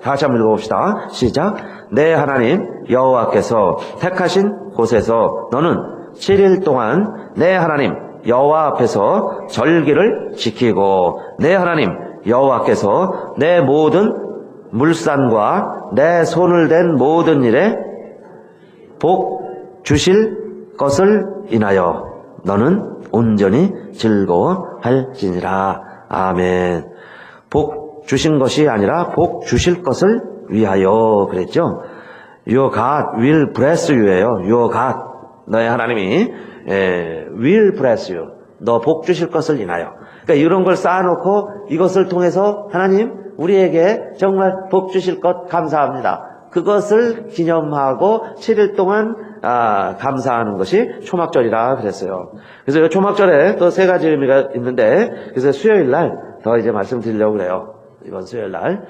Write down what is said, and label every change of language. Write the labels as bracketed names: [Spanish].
[Korean] 다시 한번 읽어봅시다. 시작. 내 하나님 여호와께서 택하신 곳에서 너는 7일 동안 내 하나님 여호와 앞에서 절기를 지키고 내 하나님 여호와께서 내 모든 물산과 내 손을 댄 모든 일에 복 주실 것을 인하여 너는 온전히 즐거워할지니라. 아멘. 복 주신 것이 아니라 복 주실 것을 위하여 그랬죠. [English] Your God will bless you예요. Your God. [Korean] 너의 하나님이 [English] will bless you. [Korean] 너 복 주실 것을 인하여. 그러니까 이런 걸 쌓아놓고 이것을 통해서 하나님 우리에게 정말 복 주실 것 감사합니다. 그것을 기념하고 7일 동안 감사하는 것이 초막절이라 그랬어요. 그래서 이 초막절에 또 세 가지 의미가 있는데 그래서 수요일 날 더 이제 말씀드리려고 그래요. 이번 수요일 날.